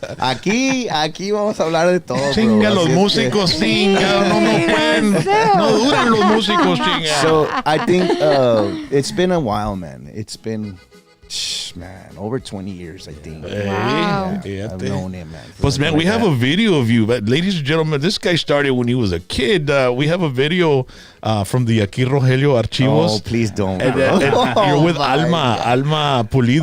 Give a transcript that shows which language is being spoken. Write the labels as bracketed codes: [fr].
[es] Aquí vamos a hablar de todo, Chinga [en] bro. [es] los músicos, chinga, no pueden, no duran los músicos, chinga. [en] So I think it's been a while, man. It's been, man, over 20 years, I think. Wow. I've known him, man. Pues, man, we have a video of you. But ladies and gentlemen, this guy started when he was a kid. We have a video from the Aquí Rogelio Archivos. Oh, please don't. And, you're with Alma Pulido.